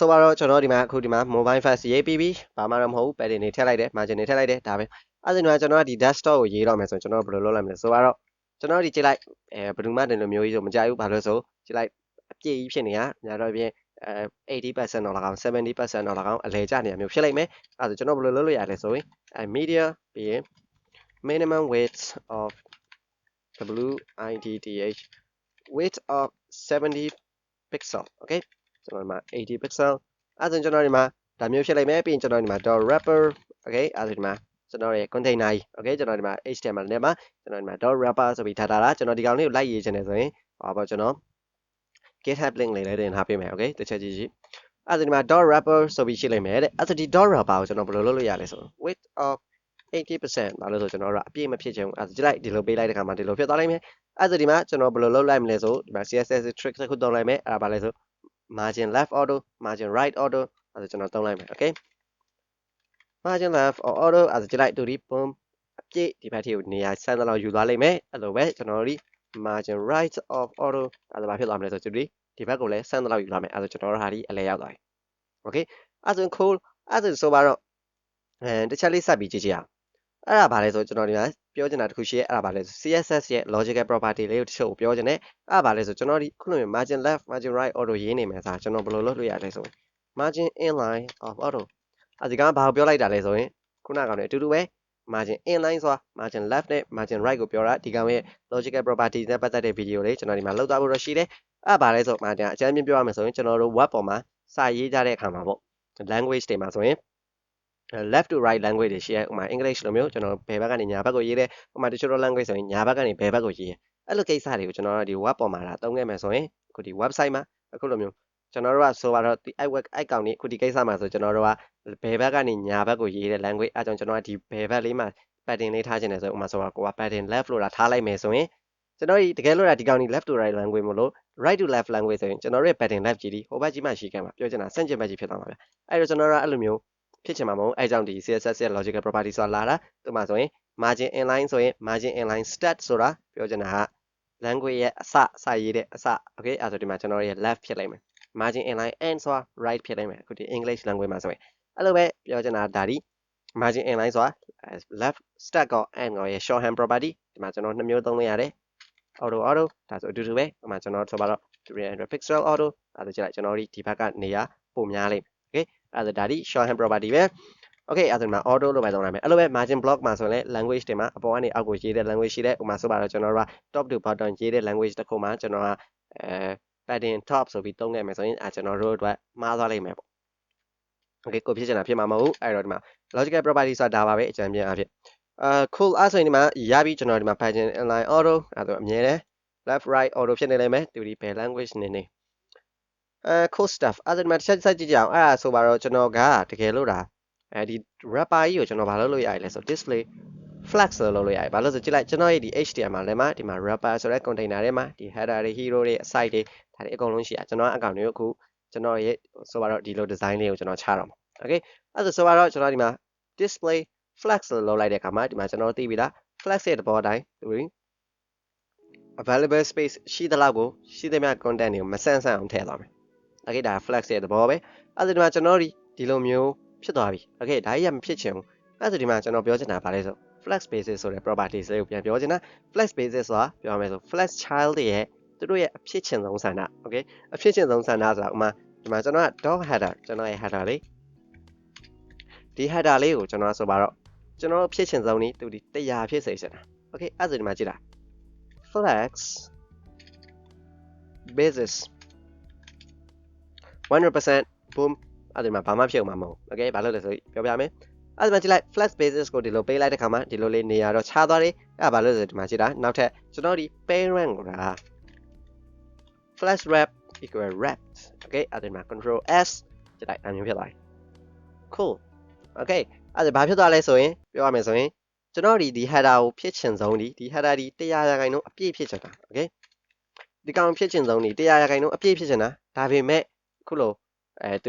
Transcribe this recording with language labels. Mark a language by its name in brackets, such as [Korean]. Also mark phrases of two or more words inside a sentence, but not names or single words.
[Burmese] တော့ကျွန်တော်ဒီမှာအခုဒီမှာ [English] mobile first [Burmese] ရေးပြီးပြီဘာမှတော့မဟုတ်ဘူး padding တွေထည့်လိုက်တယ် margin တွေထည့်လိုက်တယ်ဒါပဲအဲ့ဆိုဒီမှာကျွန်တော်ကဒီ desktop ကိုရေးတော့မယ်ဆိုရင်ကျွန်တော်ဘယ်လိုလုပ်လိုက်မလဲဆိုတော့ကျွန်တော်ဒီကြည့်လိုက်ဘယ်သူမှတင်လို့မျိုးကြီးဆိုမကြိုက်ဘူးဘာလို့ဆိုကြည့်လိုက်အပြည့်ကြီးဖြစ်နေတာညာတော့ပြင်80% တော့၎င်း 70% တော့၎င်းအလဲကျနေတာမျိုးဖြစ်လိုက်မယ်အဲ့ဆိုကျွန်တော်ဘယ်လိုလုပ်လို့ရလဲဆိုရင်media ပြီးရင် [English] minimum width of width width of 70 pixel okay [Burmese] ကျွန်တော်ဒီမှာ [English] 80 pixel [Burmese] အဲ့ဆိုကျွန်တော်ဒီမှာဒါမျိုးဖြစ်လိုက်မယ်ပြီးရင်ကျွန်တော်ဒီမှာ [English] dot wrapper okay [Burmese] အဲ့ဆိုဒီမှာကျွန်တော်ရဲ့ container ကြီး okay ကျွန်တော်ဒီမှာ HTML နဲ့မှာကျွန်တော်ဒီမှာ [English] dot wrapper [Burmese] ဆိုပြီးထားတာကျွန်တော်ဒီကောင်လေးကိုလိုက်ရေးချင်တယ်ဆိုရင်ဟောပေါ့ကျွန်တော် [English] GitHub link [Burmese] လေးလည်းတင်ထားပေးမယ် okay တစ်ချက်ကြည့်ကြည့်အဲ့ဆိုဒီမှာ [English] dot wrapper [Burmese] ဆိုပြီးရှိလိုက်မယ်တဲ့အဲ့ဆိုဒီ [English] dot wrapper [Burmese] ကိုကျွန်တော်ဘယ်လိုလုပ်လို့ရလဲဆို [English] width of 80% [Burmese] ဘာလို့ဆိုကျွန်တော်တို့အပြည့်မဖြစ်ချင်ဘူးအဲ့ဆိုကြည့်လိုက်ဒီလိုပေးလိုက်တဲ့ခါမှာဒီလိုဖြစ်သွားလိမ့်မယ်အဲ့ဆိုဒီမှာကျွန်တော်ဘယ်လိုလုပ်လိုက်မလဲဆိုဒီမှာ [English] CSS trick [Burmese] တစ်ခုသုံးလိုက်မယ်အဲ့ဒါဘာလဲဆို [English] margin left auto margin right auto [Burmese] အဲ့ဒါကျွန်တော်သုံးလိုက်မယ် [English] okay margin left or auto [Burmese] အဲ့ဒါကြည့်လိုက်တူဒီ boom အပြည့်ဒီဘက်ထိကိုနေရာဆန်းသလောက်ယူသွားလိမ့်မယ်အဲ့လိုပဲကျွန်တော်တို့ဒီ [English] margin right of auto [Burmese] အဲ့ဒါဘာဖြစ်သွားမလဲဆိုတူဒီဘက်ကိုလည်းဆန်းသလောက်ယူသွားမယ်အဲ့ဒါကျွန်တော်တို့ဟာဒီအလဲရောက်သွားပြီ okay အဲ့ဒါဆို cool အဲ့ဒါဆိုပါတော့တစ်ချက်လေးဆက်ပြီးကြည့်ကြည့်အောင်အဲ့ဒါဘာလဲဆိုကျွန်တော်ဒီမှာပြောချင်တာတစ်ခုရှိရဲအဲ့ဒါဘာလဲဆို CSS ရဲ့ [English] logical property [Burmese] လေးကိုတချို့ပြောချင်တယ်အဲ့ဒါဘာလဲဆိုကျွန်တော်ဒီခုလိုမျိုး [English] margin left margin right auto [Burmese] ရေးနေမယ်ဆိုတာကျွန်တော်ဘယ်လိုလုပ်လို့ရလဲဆို [English] margin inline of auto [Burmese] အဲ့ဒီကဘာကိုပြောလိုက်တာလဲဆိုရင်ခု နကောင်နဲ့အတူတူပဲ [English] margin inline [Burmese] ဆိုတာ [English] margin left [Burmese] နဲ့ [English] margin right [Burmese] ကိုပြောတာဒီကောင်ရဲ့ [English] logical property [Burmese] နဲ့ပတ်သက်တဲ့ video လေးကျွန်တော်ဒီမှာလုပ်သွားဖို့ရရှိတယ်အဲ့ဘာလဲဆိုမှအကြမ်းပြပြောရမယ်ဆိုရင်ကျွန်တော်တို့ web ပေါ်မှာစာရေးကြတဲ့အခါမှာပေါ့ language တွေမှာဆိုရင် [English] left to right language [Burmese] တွေရှိရဲဥပမာ English လိုမျိုးကျွန်တော်ဘယ်ဘက်ကနေညာဘက်ကိုရေးတယ်ဥပမာတချို့ language ဆိုရင်ညာဘက်ကနေဘယ်ဘက်ကိုရေးရဲအဲ့လိုကိစ္စ တွေကိုကျွန်တော်တို့ဒီ web ပေါ်မှာသုံးခဲ့မယ်ဆိုရင်အခုဒီ website မှာအခုလိုမျိုးကျွန်တော်တို့ကဆိုတော့ဒီ အဲ့ကောင်นี้အခုဒီကိစ္စမှာဆိုကျွန်တော်တို့ကဘယ်ဘက်ကနေညာဘက်ကိုရေးတဲ့ language အဲကြောင့်ကျွန်တော်ကဒီဘယ်ဘက်လေးမှာ padding လေးထားခြင်းတယ်ဆိုဥပမာဆိုတော့ကိုက [English] padding left [Burmese] လို့ထားလိုက် မယ်ဆိုရင်ကျွန်တော်တကယ်လို့ဒီကောင်นี้ [English] left to right language [Burmese] မလို့ [English] right to left language [Burmese] ဆိုရင်ကျွန်တော်တို့ရဲ့ [English] padding left [Burmese] ကြီးဒီဟိုဘက်ကြီးမှရှိခဲ့မှာပြောချင်တာဆန့်ကျင်ဘက်ကြီးဖြစ်သွားမှာဗျအဲ့တော့ကျွန်တော်တို့ကအဲ့လိုမျိုးဖြစ်ချင်မှာမဟုတ်အဲကြောင့်ဒီ CSS ရဲ့ [English] logical property [Burmese] ဆိုတာလာတာသူမှဆိုရင် [English] margin inline [Burmese] ဆိုရင် [English] margin inline stat [Burmese] ဆိုတာပြောချင်တာက language ရဲ့စာရေးတဲ့အစ okay အဲ့ဆိုဒီမှာကျွန်တော်ရဲ့ left ဖြစ်လိုက်မယ် [English] margin inline and [Burmese] ဆိုတာ right ဖြစ်လိုက်မယ်အခုဒီ [English] English language [Burmese] မှာဆိုရင်အဲ့လိုပဲပြောချင်တာဒါဒီ [English] margin inline [Burmese] ဆိုတာ [English] left stat [Burmese] ကော and ကောရဲ့ [English] shorthand property [Burmese] ဒီမှာကျွန်တော်နှစ်မျိုးသုံးလို့ရတယ် auto ဒါဆိုအတူတူပဲဒီမှာကျွန်တော်ဆိုပါတော့ [English] 300 pixel auto [Burmese] အဲ့ဒါကြည့်လိုက်ကျွန်တော်ဒီဘက်ကနေရာပုံများလိမ့်မယ် okay အဲ့ဒါဒါဒီ [English] shorthand property [Burmese] ပဲ okay အဲ့ဒါဒီမှာ auto လို့ပဲသုံးလိုက်မယ်အဲ့လိုပဲ [English] margin block [Burmese] မှာဆိုရင် language တွေမှာအပေါ်ကနေအောက်ကိုရေးတဲ့ language ရှိတယ်ဥပမာဆိုပါတော့ကျွန်တော်တို့က [English] top to bottom [Burmese] ရေးတဲ့ language တစ်ခုမှာကျွန်တော်က [English] padding top [Burmese] ဆိုပြီးသုံးခဲ့မယ်ဆိုရင်ကျွန်တော်တို့အတွက်မှားသွားလိမ့်မယ်ပေါ့ okay ကိုဖြစ်ချင်တာဖြစ်မှာမဟုတ်အဲ့တော့ဒီမှာ [English] logical property [Burmese] ဆိုတာဒါပါပဲအကြံပြအဖြစ်cool အဲ့ဆိုရင်ဒီမှာရပြီကျွန်တော်ဒီမှာ [English] padding inline auto [Burmese] အဲ့ဒါအမြဲတမ်း [English] left right auto [Burmese] ဖြစ်နေလိမ့်မယ်ဒီဘယ် language နေ [English] cool stuff [Burmese] အဲ့ဒါဒီမှာတစ်ချက်ကြည့်ကြအောင်အဲ့ဒါဆိုပါတော့ကျွန်တော်ကတကယ်လို့ဒါဒီ wrapper ကြီးကိုကျွန်တော်ဘာလုပ်လို့ရလဲဆို [English] display flex [Burmese] လို့လုပ်လို့ရတယ်ဘာလို့ဆိုကြည့်လိုက်ကျွန်တော်ရဲ့ဒီ HTML ထဲမှာဒီမှာ wrapper ဆိုတဲ့ container ထဲမှာဒီ header တွေ hero တွေ site တွေဒါတွေအကုန်လုံးရှိရကျွန်တော်အကောင့်တွေကိုအခုကျွန်တော်ရဲ့ဆိုပါတော့ဒီလို design လေးကိုကျွန်တော်ချတော့မှာ okay အဲ့ဒါဆိုပါတော့ကျွန်တော်ဒီမှာ [English] display flex [Burmese] လို့လုပ်လိုက်တဲ့အခါမှာဒီမှာကျွန်တော်သိပြီလား flex ရဲ့သဘောအတိုင်းဒီ [English] available space [Burmese] ရှိသလောက်ကိုရှိသမျှ content တွေကိုမဆန့်အောင်ထည့်သွားမယ် okay ဒါ flex ရဲ့သဘောပဲအဲ့ဒါဒီမှာကျွန်တော် ဒီလိုမျိုးဖြစ်သွားပြီ okay ဒါကြီးကမဖြစ်ချင်ဘူးအဲ့ဒါဒီမှာကျွန်တော်ပြောချင်တာဗာလဲဆို [English] flex basis [Burmese] ဆိုတဲ့ properties လေးကိုပြန်ပြောချင်တာ [English] flex basis [Burmese] ဆိုတာပြောရမယ်ဆို [English] flex child [Burmese] တွေရဲ့သူတို့ရဲ့အဖြစ်ချင်ဆုံးဆန္ဒ okay အဖြစ်ချင်ဆုံးဆန္ဒဆိုတာဥမာဒီမှာကျွန်တော်က [English] dog header [Burmese] ကျွန်တော်ရဲ့ header လေးဒီ header လေးကိုကျွန်တော်ဆိုပါတော့ကျွန်တော်ဖြစ်ချင်ဆုံးนี้သူဒီ100ဖြစ်စေချင်တာ okay အဲ့ဒါဒီမှာကြည့်တာ flex [English] basis 100% boom [Burmese] အဲ့ဒီမှာဘာမှဖြစ်အောင်မဟုတ် okay ဘာလို့လဲဆိုပြောပြမယ်အဲ့ဒီမှာကြည့်လိုက် [English] flex basis [Burmese] ကိုဒီလိုပေးလိုက်တဲ့ခါမှာဒီလိုလေးနေရာတော့ခြားသွားတယ်အဲ့ဒါဘာလို့လဲဆိုဒီမှာကြည့်တာနောက်ထပ်ကျွန်တော်ဒီ parent ကိုဒါ [English] flex wrap equal wrapped okay [Burmese] အဲ့ဒီမှာ [English] control s [Burmese] ကြည့်လိုက်ဒါမျိုးဖြစ်သွားပြီ cool okay အဲ့ဒါဘာဖြစ်သွားလဲဆိုရင်ပြောရမယ်ဆိုရင်ကျွန်တော်ဒီ header ကိုဖြစ်ချင်ဆုံးဒီ header ဒီ100%အပြည့်ဖြစ်ချင်တာ okay ဒီကောင်ဖြစ်ချင်ဆုံးဒီ100%အပြည့်ဖြစ်ချင်တာဒါပေမဲ့ခုလိုသူ